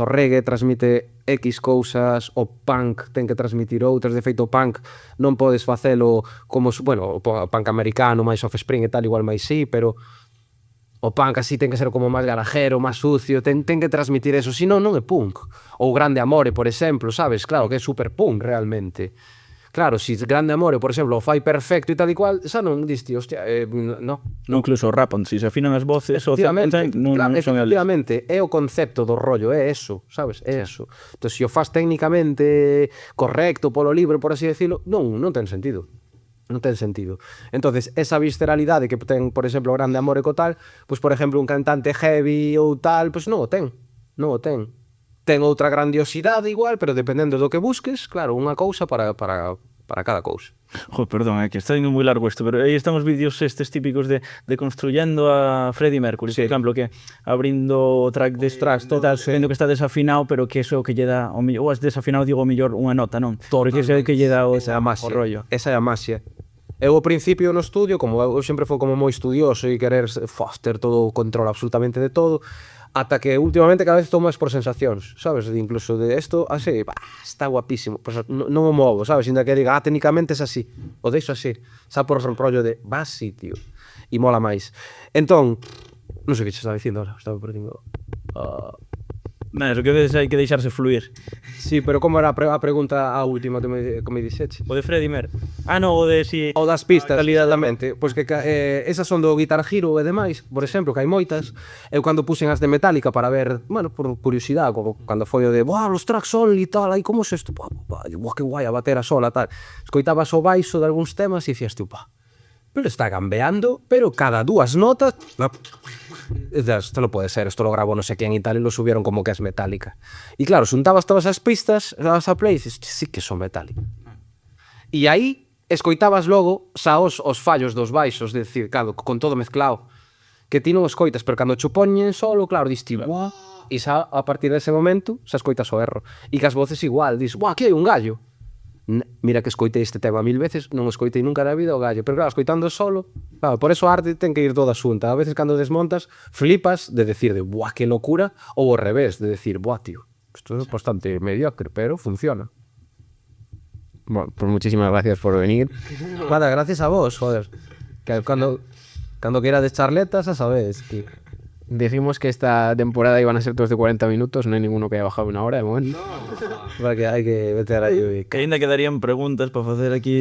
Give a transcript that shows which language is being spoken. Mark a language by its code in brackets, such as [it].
[gl] O reggae transmite X cousas, o punk ten que transmitir outras. De feito, o punk non podes facelo como, bueno, o punk americano, máis Offspring e tal, igual máis sí, pero o punk así ten que ser como máis garajero, máis sucio, ten que transmitir eso, senón non é punk. Ou Grande Amore, por exemplo, sabes? Claro que é super punk realmente. Claro, se Grande Amore, por exemplo, o fai perfecto e tal e cual, xa non diste, hostia, no. Incluso o rap, se se afinan as voces, Efectivamente, non son eles. efectivamente, é o concepto do rollo, é eso, sabes? É eso. Entón, se o faz técnicamente correcto polo libro, por así decirlo, non ten sentido. Non ten sentido. Entonces, esa visceralidade que ten, por exemplo, o Grande Amore co tal, pois, por exemplo, un cantante heavy ou tal, pois non o ten. Non o ten. Ten outra grandiosidade igual, pero dependendo do que busques, claro, unha cousa para cada cousa. Perdón, que está indo moi largo isto, pero aí están os vídeos estes típicos de construyendo a Freddie Mercury, por exemplo, que abrindo o track de tracks, tal, vendo que está desafinado, pero que eso que lle dá o mellor, ou as desafinado, digo, o mellor unha nota, non? Porque ese é que lle dá o rollo. Esa é a maxia. Eu ao principio no estudio, como eu sempre fui como moi estudioso e querer ter todo o control absolutamente de todo, ata que últimamente cada vez estou máis por sensacións, sabes? Incluso de isto, así, está guapísimo, pues non o movo, sabes? Ainda que diga, técnicamente é así, o deixo así, xa por un rollo de, sí, tío, e mola máis. Entón, non sei que che estaba dicindo ahora, estaba perdindo. Eso que hai que deixarse fluir. Sí, pero como era a pregunta a última que me dixeche? O de Freddie Mercury. No, o de si... O das pistas, exatamente. Pois que esas son do Guitar Hero e demais, por exemplo, que hai moitas. Eu cando puxen as de Metallica para ver, bueno, por curiosidade, cando foi o de, los tracks sol e tal, aí como se isto, que guai a batera sola, tal. Escoitabas o baixo de algúns temas e dicías, pero está gambeando, pero cada 2 notas... [es] Esto lo puede ser, esto lo grabó no sé quién y tal, y lo subieron como que es Metallica. [gl] Y claro, xuntabas todas as pistas, dabas a play y dices, sí que son Metallica. E aí, escoitabas logo xa os fallos dos baixos, de decir, claro, con todo mezclado, que ti non escoitas, pero cando cho poñen solo, claro, dis ti, e xa a partir dese momento, xa escoitas o erro. E que as voces igual, dis, aquí hai un gallo. Mira que escoitei este tema 1000 veces, non escoitei nunca na vida o gallo, pero claro, escoitando solo, claro, por eso a arte ten que ir toda xunta. A veces cando desmontas, flipas de decir de, que locura, ou ao revés, de decir, tío, isto é bastante mediocre, pero funciona. [es] Bueno, pues muchísimas gracias por venir. [gl] Nada, gracias a vos, joder. Que cando queira de charletas, a sabes que... [es] Dijimos que esta temporada iban a ser todos de 40 minutos, no hay ninguno que haya bajado 1 hora de momento. [gl] Porque hai que meter aí... Que ainda quedarían preguntas para facer aquí...